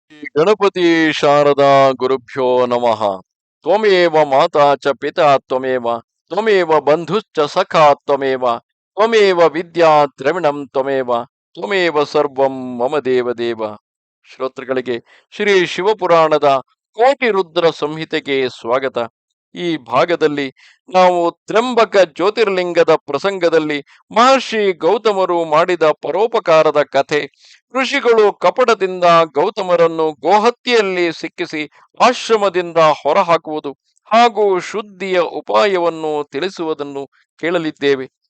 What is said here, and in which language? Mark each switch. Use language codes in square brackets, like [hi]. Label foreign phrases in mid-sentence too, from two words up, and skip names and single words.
[sa] ಗಣಪತಿ ಶಾರದಾ ಗುರುಭ್ಯೋ ನಮಃ. ತ್ವಮೇವ ಮಾತಾ ಚ ಪಿತಾ ತ್ವಮೇವ ತ್ವಮೇವ ಬಂಧುಶ್ಚ ಸಖಾ ತ್ವಮೇವ ತ್ವಮೇವ ವಿದ್ಯಾ ದ್ರವಿಣಂ ತ್ವಮೇವ ತ್ವಮೇವ ಸರ್ವಂ ಮಮ ದೇವ ದೇವ. [kn] ಶ್ರೋತೃಗಳಿಗೆ ಶ್ರೀ ಶಿವಪುರಾಣದ ಕೋಟಿ ರುದ್ರ ಸಂಹಿತೆಗೆ ಸ್ವಾಗತ. ಈ ಭಾಗದಲ್ಲಿ ನಾವು ತ್ರ್ಯಂಬಕ ಜ್ಯೋತಿರ್ಲಿಂಗದ ಪ್ರಸಂಗದಲ್ಲಿ ಮಹರ್ಷಿ ಗೌತಮರು ಮಾಡಿದ ಪರೋಪಕಾರದ ಕಥೆ, ಋಷಿಗಳು ಕಪಟದಿಂದ ಗೌತಮರನ್ನು ಗೋಹತ್ಯೆಯಲ್ಲಿ ಸಿಕ್ಕಿಸಿ ಆಶ್ರಮದಿಂದ ಹೊರಹಾಕುವುದು ಹಾಗೂ ಶುದ್ಧಿಯ ಉಪಾಯವನ್ನು ತಿಳಿಸುವುದನ್ನು ಕೇಳಲಿದ್ದೇವೆ.